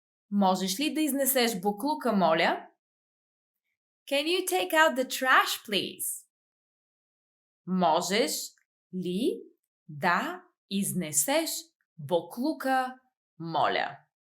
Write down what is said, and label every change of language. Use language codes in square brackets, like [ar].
[bg] Можеш ли да изнесеш боклука, моля? [en] Can you take out the trash, please? [bg] Можеш ли да изнесеш боклука, моля?